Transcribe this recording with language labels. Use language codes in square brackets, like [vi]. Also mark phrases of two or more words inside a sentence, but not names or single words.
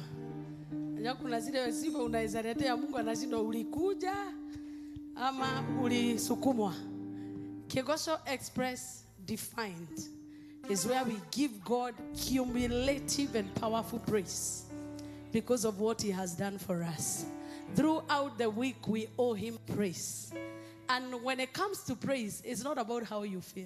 [sw] Unajua kuna zile sifa unaweza letea Mungu anashindwa ulikuja ama ulisukumwa. [en] Kigooco Express defined is where we give God cumulative and powerful praise because of what he has done for us. Throughout the week we owe him praise. And when it comes to praise, it's not about how you feel.